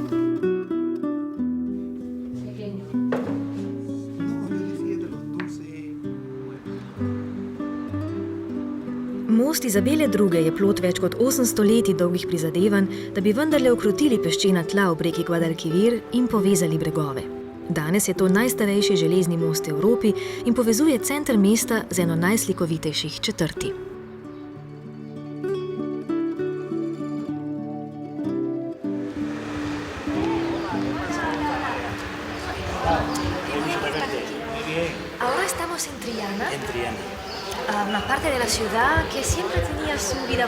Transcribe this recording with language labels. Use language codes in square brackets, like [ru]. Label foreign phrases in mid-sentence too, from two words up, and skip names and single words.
[sl] Most Izabele II. Je plod več kot 800 leti dolgih prizadevanj, da bi vendarle ukrotili peščena tla ob reki Guadalquivir in povezali bregove. Danes je to najstarejši železni most v Evropi in povezuje center mesta z eno najslikovitejših četrti. [es] Ahora estamos en Triana. En Triana. Una parte de la ciudad que siempre tenía su vida